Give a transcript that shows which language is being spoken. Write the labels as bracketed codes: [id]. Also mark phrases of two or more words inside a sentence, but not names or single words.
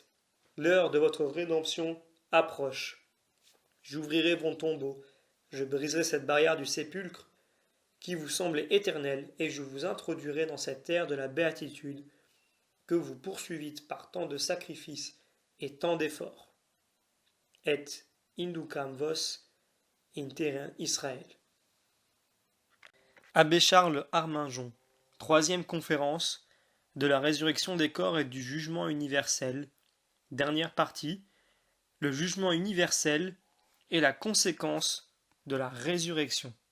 [fr] L'heure de votre rédemption approche. J'ouvrirai vos tombeaux, je briserai cette barrière du sépulcre qui vous semblait éternelle, et je vous introduirai dans cette terre de la béatitude que vous poursuivîtes par tant de sacrifices et tant d'efforts. [la] Et inducam vos in terrain Israël. [fr] Abbé Charles Arminjon, troisième conférence de la résurrection des corps et du jugement universel, dernière partie, le jugement universel est la conséquence de la résurrection.